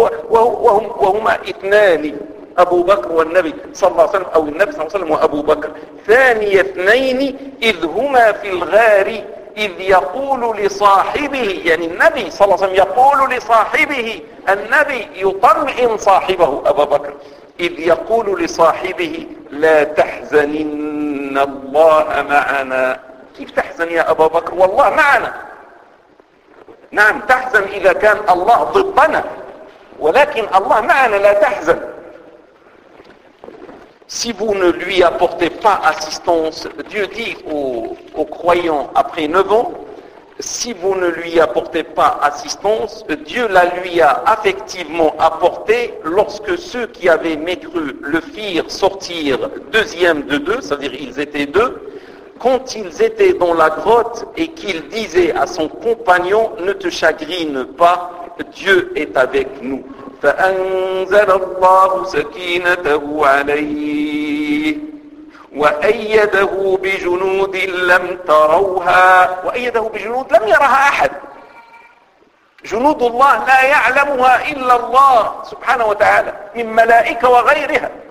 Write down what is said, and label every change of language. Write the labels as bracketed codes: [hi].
[ar] وهما اثنان، أبو بكر والنبي صلى الله عليه وسلم، أو النبي صلى الله عليه وسلم وأبو بكر، ثاني اثنين إذ هما في الغار إذ يقول لصاحبه، يعني النبي صلى الله عليه وسلم يقول لصاحبه، النبي يطمئن صاحبه أبا بكر، إذ يقول لصاحبه لا تحزنن الله معنا. كيف تحزن يا أبا بكر والله معنا؟ نعم تحزن إذا كان الله ضدنا، ولكن الله معنا لا تحزن. [fr] Si vous ne lui apportez pas assistance, Dieu dit aux croyants après 9 ans, si vous ne lui apportez pas assistance, Dieu la lui a affectivement apportée lorsque ceux qui avaient mécru le firent sortir deuxième de deux, c'est-à-dire ils étaient deux, quand ils étaient dans la grotte et qu'ils disaient à son compagnon, ne te chagrine pas, Dieu est avec nous. [ar] فأنزل الله سكينته عليه وأيده بجنود لم تروها، وأيده بجنود لم يرها أحد، جنود الله لا يعلمها إلا الله سبحانه وتعالى من ملائكة وغيرها،